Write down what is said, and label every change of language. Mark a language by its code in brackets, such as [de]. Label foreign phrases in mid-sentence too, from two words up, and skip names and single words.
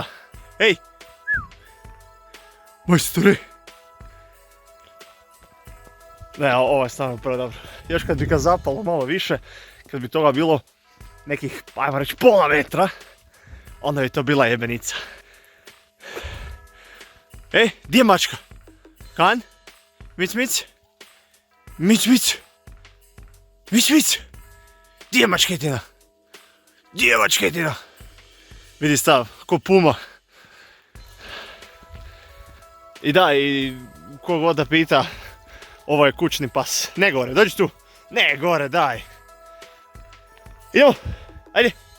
[hr] Ej! Majstore! Ne, ovo je stvarno prvo dobro. Još kad bi ga zapalo malo više, kad bi toga bilo nekih, ajmo reći, pola metra, onda bi to bila jebenica. Ej, gdje je mačka? Kan? Mic, mic? Mic, mic? Mic, mic? Gdje je mačketina? Gdje je mačketina? Vidi stav, ko puma. I da, i kogod da pita, ovo je kućni pas. Ne gore, dođi tu. Ne gore, daj. Idemo, ajde.